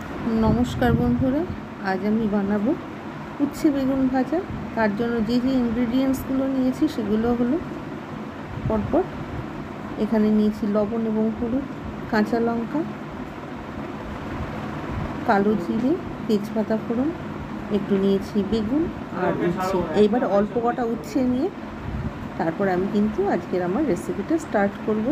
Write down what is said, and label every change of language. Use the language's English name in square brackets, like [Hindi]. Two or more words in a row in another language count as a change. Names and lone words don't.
[Bangla] নমস্কার বন্ধুরা আজ আমি বানাবো उচ্ছে বেগুন ভাজা। তার জন্য যে যে ইনগ্রেডিয়েন্টসগুলো নিয়েছি সেগুলো হলো পরপর এখানে নিয়েছি লবণ এবং হলুদ, কাঁচা লঙ্কা, কালো জিরে, তেজপাতা ফোড়ন, একটু নিয়েছি বেগুন আর उচ্ছে। এবার অল্প কাটা उচ্ছে নিয়ে তারপর আমি কিন্তু আজকের আমার রেসিপিটা স্টার্ট করব।